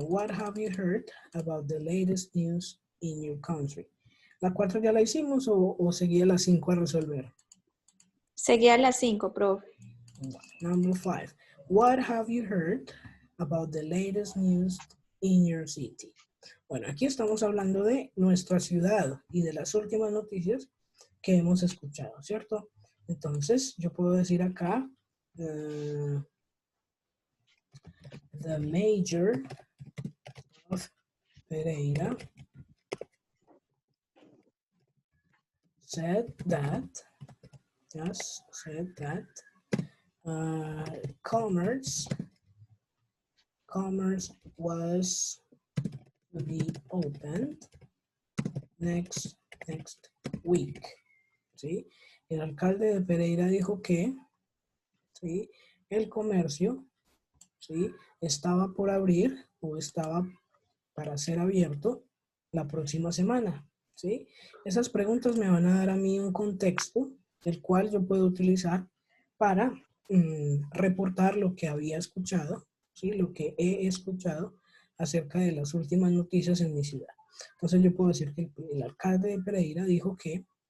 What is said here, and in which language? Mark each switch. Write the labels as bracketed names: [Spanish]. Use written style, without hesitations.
[English] What have you heard about the latest news in your country? [Spanish] ¿La 4 ya la hicimos o seguía la 5 a resolver? Seguía las 5, profe. [English] Number 5. What have you heard about the latest news in your city? [Spanish] Bueno, aquí estamos hablando de nuestra ciudad y de las últimas noticias que hemos escuchado, ¿cierto? Entonces, yo puedo decir acá, [English] the mayor of Pereira said that, yes, said that commerce was to be opened next week. [Spanish] ¿Sí? El alcalde de Pereira dijo que, ¿sí?, el comercio, ¿sí?, estaba por abrir o estaba para ser abierto la próxima semana, ¿sí? Esas preguntas me van a dar a mí un contexto el cual yo puedo utilizar para reportar lo que había escuchado, ¿sí?, lo que he escuchado acerca de las últimas noticias en mi ciudad. Entonces yo puedo decir que el alcalde de Pereira dijo que